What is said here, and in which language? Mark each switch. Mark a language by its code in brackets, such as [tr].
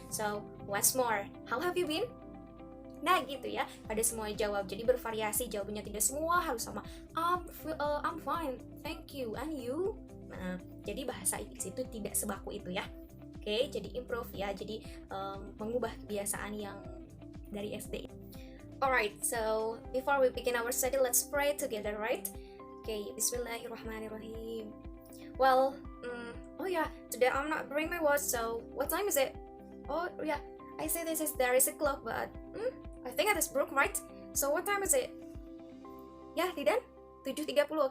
[en] So once more, how have you been? [id] Nah gitu ya, pada semua jawab. Jadi bervariasi jawabannya, tidak semua harus sama. [en] I'm fine, thank you, and you. [id] Nah, jadi bahasa Inggris itu tidak sebaku itu ya. Oke, jadi improve ya. Jadi mengubah kebiasaan yang dari SD. [en] Alright, so before we begin our study, let's pray together, right? Okay, Bismillahirrahmanirrahim. Well, oh yeah, today I'm not bringing my watch. So what time is it? Oh yeah, I say there is a clock, but I think it is broke, right? So what time is it? Ya, Didan? 7.30.